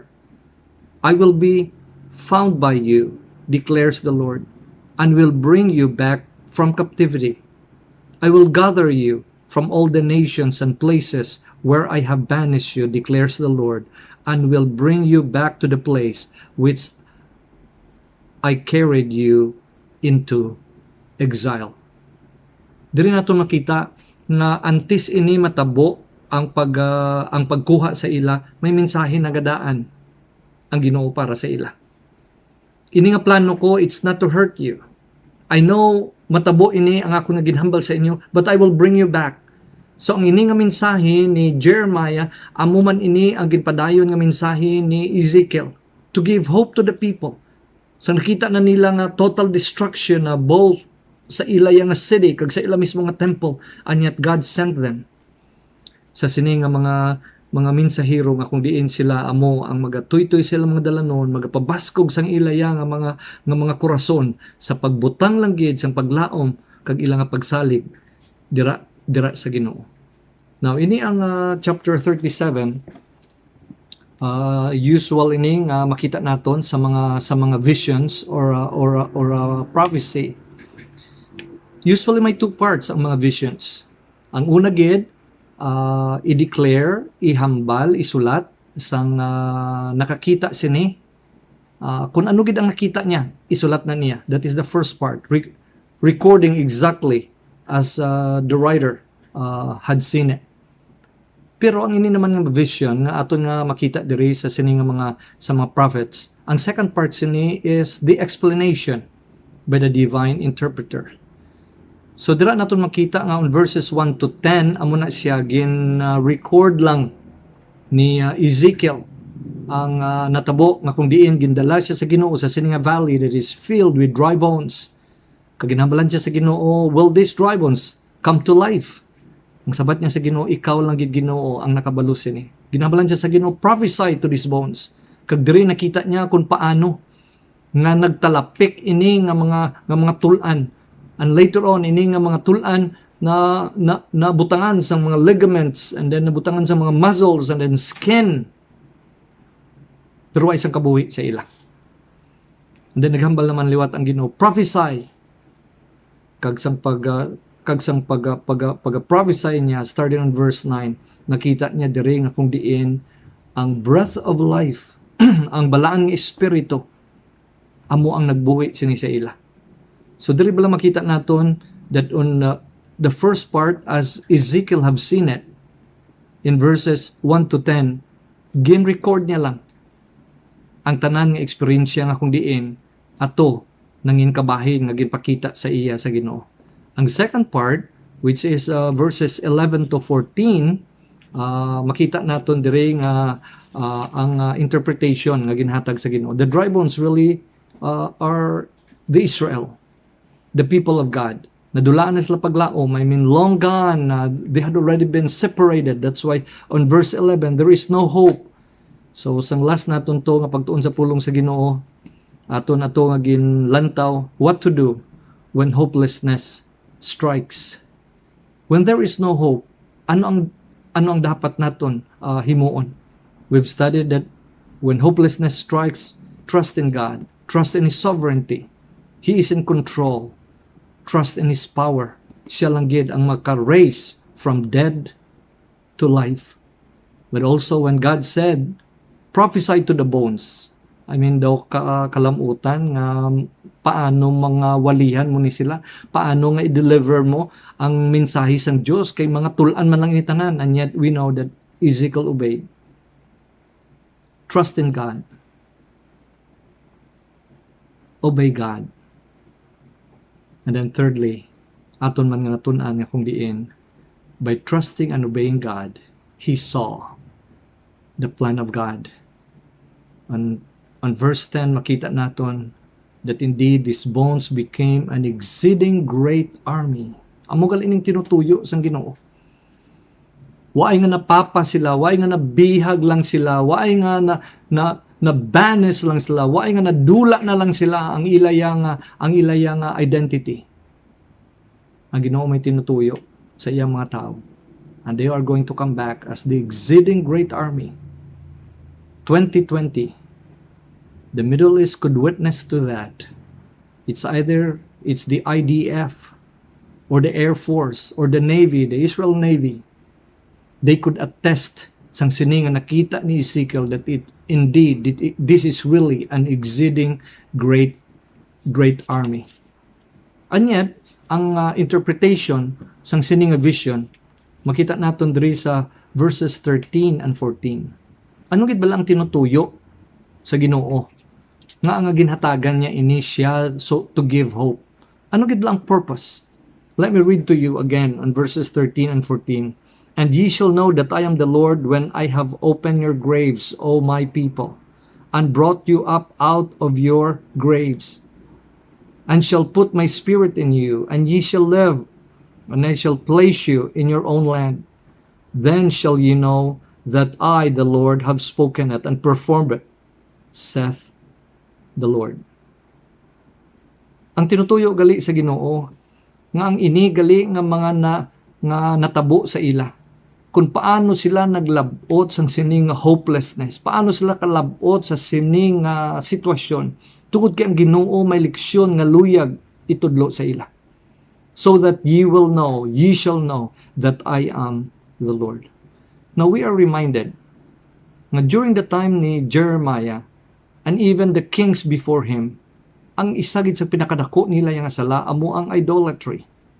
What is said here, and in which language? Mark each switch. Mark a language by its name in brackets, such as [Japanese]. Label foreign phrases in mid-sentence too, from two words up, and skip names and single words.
[English] I will be found by you, declares the Lord, and will bring you back from captivity. I will gather you from all the nations and places where I have banished you, declares the Lord, and will bring you back to the place which I carried you into exile. [Hiligaynon] Diri nato makita nga antes ini matabo ang pagkuha sa ila, may mensahe na gadaan ang Ginoo para sa ila. Ini nga plano ko, [English] it's not to hurt you. [Hiligaynon] I know matabo ini ang ako nga ginhambal sa inyo, [English] but I will bring you back. [Hiligaynon] So ang ini nga mensahe ni Jeremiah, amo man ini ang ginpadayon nga mensahe ni Ezekiel [English] to give hope to the people. [Hiligaynon] So nakita na nila nga [English] total destruction [Hiligaynon] na both sa ila nga city kag sa ila mismo nga temple, [English] and yet God sent them. [Hiligaynon] Sa sini nga mga mensahero nga kung diin sila amo ang magatuytoy sila mga dalanon, magapabaskog sang ilaya nga mga korason sa pagbutang lang gid sang paglaom kag ila nga pagsalig dira sa Ginoo. Now ini ang chapter 37, usual ini nga makita naton sa mga visions or prophecy. Usually may [English] two parts [Hiligaynon] ang mga visions. Ang una gid i-declare, ihambal, isulat sang nakakita sini. Kung ano gid ang nakita niya, isulat na niya. [English] That is the first part. Recording exactly as the writer had seen it. [Hiligaynon] Pero ang ini naman nga vision nga aton nga makita diri sa sini nga sa mga prophets. [English] Ang second part sini is the explanation by the divine interpreter. [Hiligaynon] So dira naton makita nga [English] on verses 1 to 10 [Hiligaynon] amo na siya record lang ni Ezekiel ang natabo nga kung diin gindala siya sa Ginoo sa sini nga valley [English] that is filled with dry bones. [Hiligaynon] Kaginhambalan siya sa Ginoo, [English] will these dry bones come to life? [Hiligaynon] Ang sabat niya sa Ginoo, ikaw lang gid Ginoo ang nakabalo sini. Ginhambalan siya sa Ginoo, [English] prophesy to these bones. [Hiligaynon] Kag diri nakita niya kung paano nga nagtalapik ini nga mga tulan. [English] And later on, [Hiligaynon] ini nga mga tulan na butangan sa mga ligaments, [English] and then [Hiligaynon] nabutangan sa mga muscles, [English] and then skin. [Hiligaynon] Pero ay isang kabuhi sa ila. And then naghambal naman liwat ang Ginoo, prophesy. Kagsang pag-prophesy niya, [English] starting on verse 9, [Hiligaynon] nakita niya diri nga kung diin ang [English] breath of life, [Hiligaynon] ang balaang espiritu, amo ang nagbuhi sini sa ila. [English] So [Hiligaynon] diri bala makita naton [English] that on the first part, as Ezekiel have seen it, in verses 1 to 10, [Hiligaynon] gin-record niya lang ang tanan nga eksperyensya nga kung diin ato nangin kabahin nga ginpakita sa iya sa Ginoo. [English] Ang second part, which is verses 11 to 14, [Hiligaynon] makita naton diri nga ang interpretation nga ginhatag sa Ginoo. [English] The dry bones really are the Israel, the people of God. [Hiligaynon] Nadulaan na sila paglaom. [English] I mean, long gone. They had already been separated. That's why on verse 11, there is no hope. So, [Hiligaynon] sang last naton to nga pagtuon sa pulong sa Ginoo, aton ato nga ginlantaw [English] what to do when hopelessness strikes. When there is no hope, [Hiligaynon] ano ang dapat naton himuon? [English] We've studied that when hopelessness strikes, trust in God, trust in His sovereignty. He is in control. Trust in His power. [Hiligaynon] Siya lang gid ang maka-raise [English] from dead to life. But also when God said, prophesy to the bones. I mean [Hiligaynon] daw kalamutan nga paano mga walihan mo ni sila, paano nga i-deliver mo ang mensahe sang Dios kay mga tulan man lang ini tanan, [English] and yet we know that Ezekiel obeyed. Trust in God. Obey God. And then thirdly, [Hiligaynon] aton man nga natun-an nga kung diin, [English] by trusting and obeying God, he saw the plan of God. On verse 10, [Hiligaynon] makita naton [English] that indeed these bones became an exceeding great army. [Hiligaynon] Amo gal ining tinutuyo sang Ginoo. Waay nga napapa sila, waay nga nabihag lang sila, waay nga na banis lang sila, waay nga nadula na lang sila ang ilayang identity. Ang Ginoo may tinutuyo sa iyang mga tao. [English] And they are going to come back as the exceeding great army. 2020, the Middle East could witness to that. It's the IDF or the Air Force or the Navy, the Israel Navy. They could attest [Hiligaynon] sang sininga nakita ni Ezekiel [English] that this is really an exceeding great army. And yet, [Hiligaynon] ang interpretation sang sininga vision, makita naton diri sa [English] verses 13 and 14. [Hiligaynon] Ano gid ba lang tinutuyo sa Ginoo? Nga ang ginhatagan niya ini siya [English] to give hope. [Hiligaynon] Ano gid lang purpose? [English] Let me read to you again on verses 13 and 14. And ye shall know that I am the Lord when I have opened your graves, O my people, and brought you up out of your graves, and shall put my spirit in you, and ye shall live, and I shall place you in your own land. Then shall ye know that I, the Lord, have spoken it and performed it, saith the Lord. [Hiligaynon] Ang tinutuyo gali sa Ginoo nga ang ini gali nga mga nga natabo sa ila, kung paano sila naglabot sa sining hopelessness, paano sila kalabot sa sining sitwasyon, tungod kay ang Ginoo may leksyon nga luyag itudlo sa ila, [English] so that ye shall know that I am the Lord. Now we are reminded nga during the time ni Jeremiah and even the kings before him, [Hiligaynon] ang isa gid sa pinakadako nila yang sala amo ang idolatry.